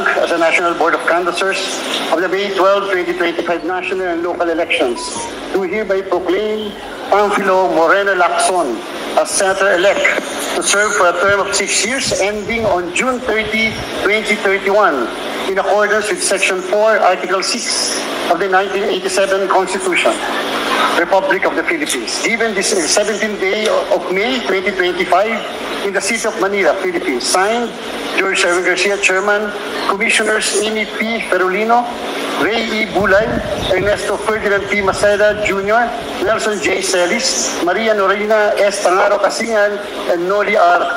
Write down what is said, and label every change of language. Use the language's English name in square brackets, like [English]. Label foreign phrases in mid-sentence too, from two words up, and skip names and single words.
[English] as the National Board of Canvassers of the May 12, 2025 national and local elections, do hereby proclaim Panfilo Morena Lacson as Senator-elect to serve for a term of 6 years ending on June 30, 2031, in accordance with Section 4, Article 6 of the 1987 Constitution, Republic of the Philippines. Given this 17th day of May 2025 in the city of Manila, Philippines. Signed, George Erwin Garcia, Chairman. Commissioners Amy P. Ferolino, Ray E. Bulay, Ernesto Ferdinand P. Maceda Jr., Nelson J. Celis, Maria Norina S. Tangaro Casingan, and Noli R.